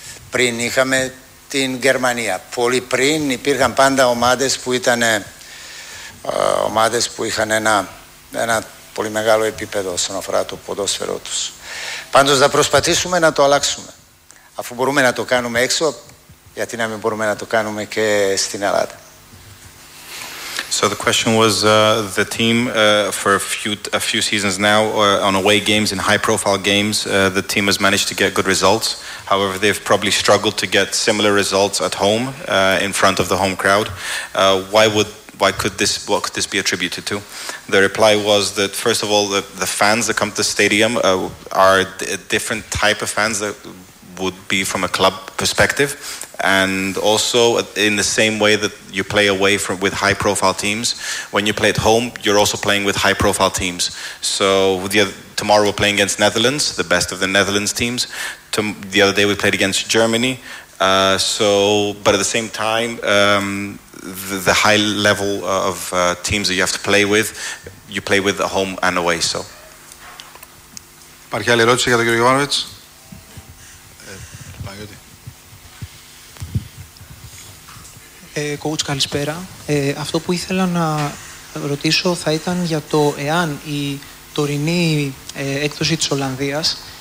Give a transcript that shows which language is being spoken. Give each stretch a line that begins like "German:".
Greek: Πριν είχαμε την Γερμανία. Πολύ πριν υπήρχαν πάντα ομάδες που ήταν ομάδες που είχαν ένα πολύ μεγάλο επίπεδο όσον αφορά το ποδόσφαιρό τους. Πάντως θα προσπαθήσουμε να το αλλάξουμε. Αφού μπορούμε να το κάνουμε έξω, γιατί να μην μπορούμε να το κάνουμε και στην Ελλάδα.
English: So the question was the team for a few seasons now on away games in high profile games the team has managed to get good results. However, they've probably struggled to get similar results at home in front of the home crowd. What could this be attributed to? The reply was that first of all the fans that come to the stadium are a different type of fans that would be from a club perspective. And also, in the same way that you play away with high-profile teams, when you play at home, you're also playing with high-profile teams. So tomorrow we're playing against Netherlands, the best of the Netherlands teams. The other day we played against Germany. But at the same time, the high level of teams that you have to play with, you play with at home and away. So.
Greek: Υπάρχει άλλη ερώτηση για τον κύριο Γιωβάνοβιτς. Coach, καλησπέρα. Αυτό που ήθελα να ρωτήσω θα ήταν για το εάν η τωρινή έκπτωση της Ολλανδίας...